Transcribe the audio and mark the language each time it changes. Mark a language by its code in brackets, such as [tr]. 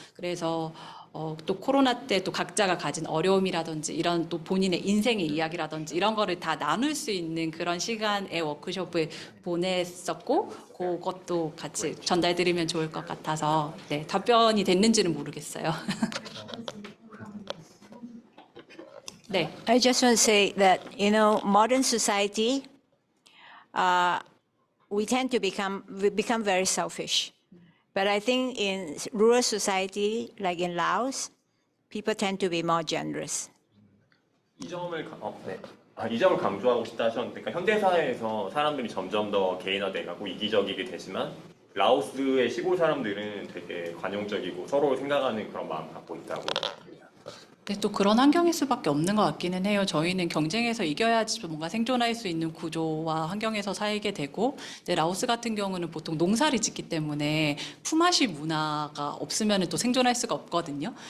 [ko] 그래서 또 코로나 때 또 각자가 가진 어려움이라든지 이런 또 본인의 인생의 이야기라든지 이런 거를 다 나눌 수 있는 그런 시간의 워크숍을 보냈었고 그것도 같이 전달드리면 좋을 것 같아서 네, 답변이 됐는지는 모르겠어요. 네. [en] I just want to say that, you know, modern society, we become very selfish. But I think in rural society, like in Laos, people tend to be more generous. [ko] 이 점을 강조하고 싶다 하셨는데, 그러니까 현대 사회에서 사람들이 점점 더 개인화돼가고 이기적이게 되지만 라오스의 시골 사람들은 되게 관용적이고 서로 생각하는 그런 마음 갖고 있다고. 네, 또 그런 환경일 수밖에 없는 것 같기는 해요. 저희는 경쟁에서 이겨야지 뭔가 생존할 수 있는 구조와 환경에서 살게 되고, 이제 라오스 같은 경우는 보통 농사를 짓기 때문에 품앗이 문화가 없으면 또 생존할 수가 없거든요.